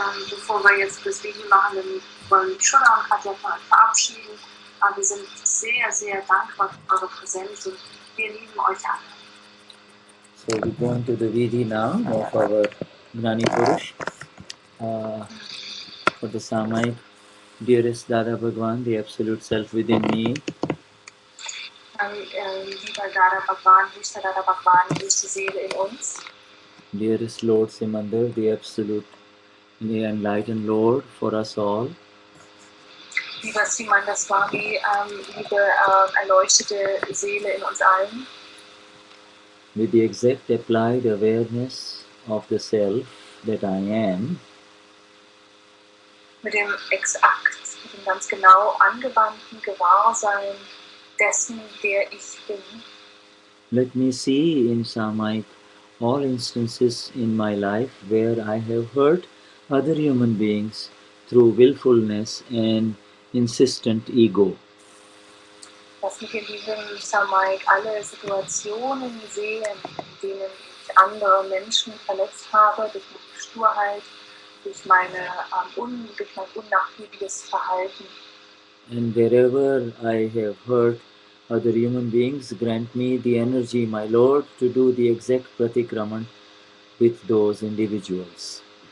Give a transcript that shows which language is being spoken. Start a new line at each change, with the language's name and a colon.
German: Bevor wir jetzt das Video machen, dann wollen Shuddha und Katja von euch verabschieden. Aber wir sind sehr, sehr dankbar für eure Präsenz und wir lieben euch alle.
English: So we go into the Vidhi now of our Gnani Purush for the Samayik. Dearest Dada Bhagwan, the Absolute Self within me.
German: Lieber Dada Bhagwan, höchster Dada Bhagwan, höchste Seele in uns.
English: Dearest Lord Simandar, the Absolute, the Enlightened Lord for us all.
German: Lieber Simandar Swami, liebe erleuchtete Seele in uns allen.
English: With the exact applied awareness of the Self that I am.
German: Mit dem ganz genau angewandten Gewahrsein dessen, der ich bin.
English: Let me see in Samayik all instances in my life where I have hurt other human beings through willfulness and insistent ego.
German: Lass mich in diesem Samayik alle Situationen sehen, in denen ich andere Menschen verletzt habe durch meine Sturheit, durch mein unnachgiebiges Verhalten.
English: And wherever I have hurt other human beings, grant me the energy, my Lord, to do the exact pratikraman with those individuals.